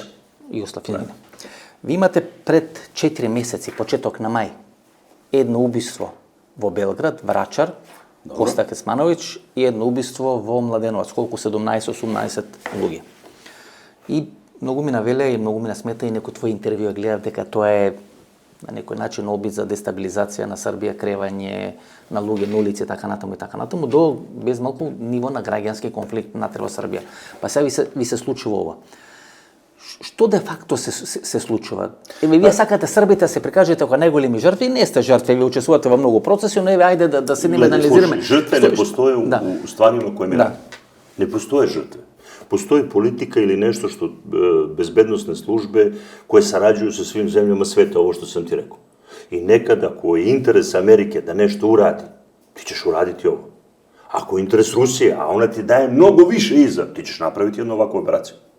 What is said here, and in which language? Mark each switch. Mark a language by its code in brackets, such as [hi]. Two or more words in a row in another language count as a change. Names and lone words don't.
[sr] Jugoslav Finina. [mk] Ви имате пред 4 месеци, почеток на мај, едно убиство во Белград, Врачар, Коста Кецмановиќ, и едно убиство во Младеновац, колико 17-18 људи. I mnogo mi навеле и много ми насмета и некој твој интервју гледав дека тоа е на некој начин обид за дестабилизација на Србија, кревање на луѓе на улици, така натаму, до без малку ниво на граѓански конфликт внатре во Србија. Па сега ви се случува ова. Што де факто се случува? Еве, вие сакате Србите да се прикажете како најголеми жртви, не сте жртви, вие учествувате во многу процеси, но еве, ајде да се анализираме. [sr] Жртве не постоje u stvarima koje mi radimo. Ne postoje žrtve. Postoji politika ili nešto što bezbednosne službe koje sarađuju sa svim zemljama sveta, ovo što sam ti rekao. I nekada, ako je interes Amerike da nešto uradi, ti ćeš uraditi ovo. Ako je interes Rusije, a ona ti daje mnogo više iza, ti ćeš napraviti jednu ovakvu operaciju.